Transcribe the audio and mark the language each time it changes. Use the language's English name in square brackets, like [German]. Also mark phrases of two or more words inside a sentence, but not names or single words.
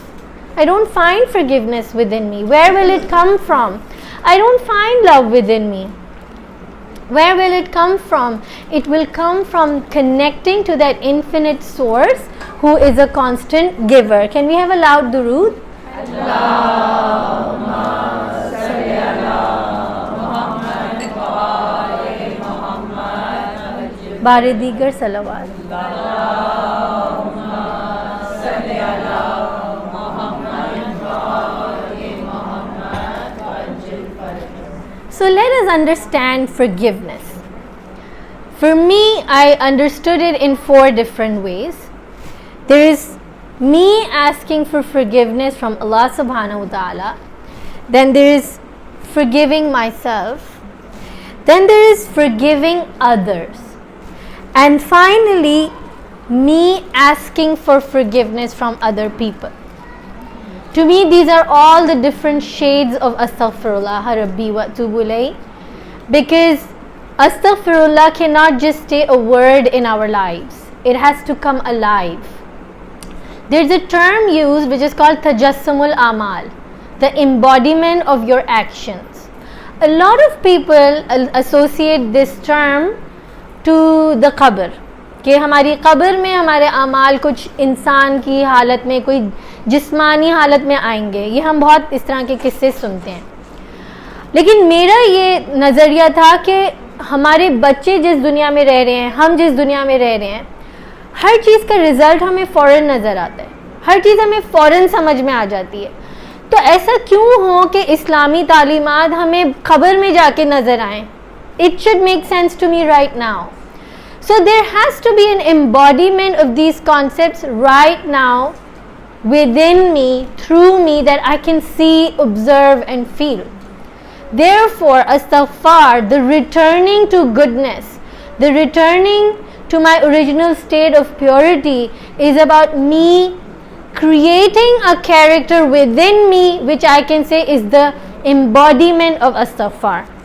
[English] I don't find forgiveness within me. Where will it come from? I don't find love within me. Where will it come from? It will come from connecting to that infinite source who is a constant giver. Can we have a loud durood? [Arabic] اللهم صل على محمد وآل محمد. [Urdu] بارِ دیگر صلوات. [Arabic] اللهم صل على محمد وآل محمد. [English] So let us understand forgiveness. For me, I understood it in 4 different ways. There is me asking for forgiveness from Allah [Arabic] سبحانه وتعالى. [English] Then there is forgiving myself. Then there is forgiving others. And finally, me asking for forgiveness from other people. To me, these are all the different shades of [Arabic] أستغفر الله ربي وأتوب إليه, [English] because Astaghfirullah cannot just stay a word in our lives. It has to come alive. There's a term used which is called [Arabic] تجسم الأعمال, [English] the embodiment of your actions. A lot of people associate this term to the qabr, [Urdu] کہ ہماری قبر میں ہمارے اعمال کچھ انسان کی حالت میں، کوئی جسمانی حالت میں آئیں گے. یہ ہم بہت اس طرح کے قصے سنتے ہیں۔ لیکن میرا یہ نظریہ تھا کہ ہمارے بچے جس دنیا میں رہ رہے ہیں، ہم جس دنیا میں رہ رہے ہیں، ہر چیز کا رزلٹ ہمیں فوراً نظر آتا ہے، ہر چیز ہمیں فوراً سمجھ میں آ جاتی ہے. تو ایسا کیوں ہو کہ اسلامی تعلیمات ہمیں خبر میں جا کے نظر آئیں? [English] It should make sense to me right now. So there has to be an embodiment of these concepts right now within me, through me, that I can see, observe and feel. Therefore, astaghfar, the returning to goodness, the returning to my original state of purity, is about me creating a character within me which I can say is the embodiment of astaghfar.